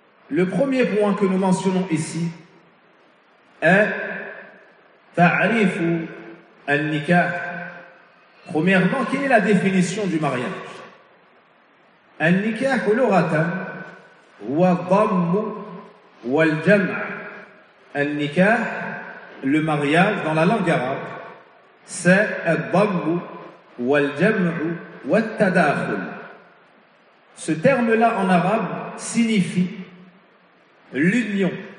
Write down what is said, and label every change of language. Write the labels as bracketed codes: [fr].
[fr] Le premier point que nous mentionnons ici, [ar] تعريف النكاح. [fr] Premièrement, quelle est la définition du mariage? [ar] النكاح لغة هو الضم والجمع. [fr] النكاح, le mariage dans la langue arabe, c'est [ar] الضم والجمع والتداخل. [fr] Ce terme-là en arabe signifie l'union.